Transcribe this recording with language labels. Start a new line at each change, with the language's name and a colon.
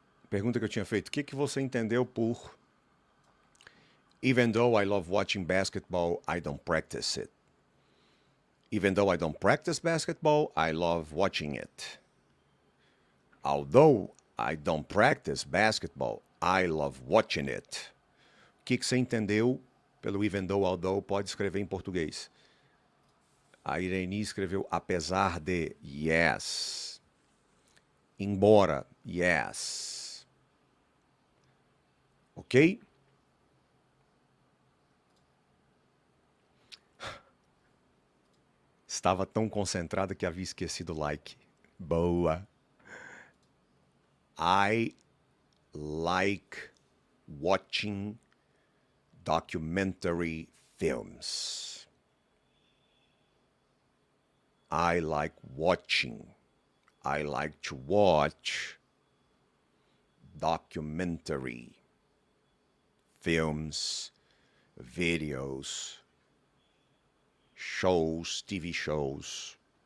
Portuguese: Pergunta que eu tinha feito, o que você entendeu por
English: even though I love watching basketball, I don't practice it. Even though I don't practice basketball, I love watching it. Although I don't practice basketball, I love watching it.
Portuguese: O que você entendeu pelo even though, although? Pode escrever em português. A Irene escreveu apesar de, yes. Embora, yes. Ok? Estava tão concentrada que havia esquecido o like. Boa.
English: I like watching documentary films. I like watching. I like to watch documentary films, videos, shows, TV shows.